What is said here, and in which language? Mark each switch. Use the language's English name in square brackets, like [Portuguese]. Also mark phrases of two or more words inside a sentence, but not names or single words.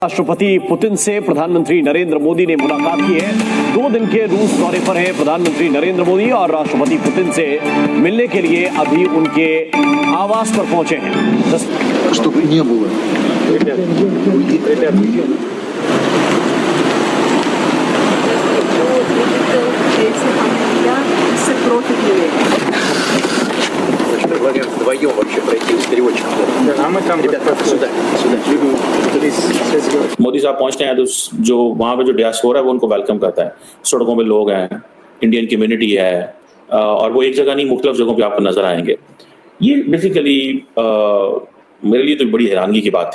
[Hindi] राष्ट्रपति पुतिन से प्रधानमंत्री नरेंद्र मोदी ने मुलाकात की है। 2 दिन के रूस दौरे पर हैं प्रधानमंत्री नरेंद्र मोदी और राष्ट्रपति पुतिन से मिलने के लिए अभी उनके आवास पर पहुंचे हैं। [Russian] Вдвоем вообще пройти с переводчиком. А мы там Ребята, сюда. [Hindi] मोदी साहब पहुंचते हैं तो जो वहाँ पे जो डियास्पोरा है वो उनको वेलकम करता है। सड़कों पे लोग हैं, [English] Indian community [Hindi] है और वो एक जगह नहीं मुख्तलिफ जगहों पे आपको नजर आएंगे। ये बेसिकली मेरे लिए तो बड़ी हैरानगी की बात थी।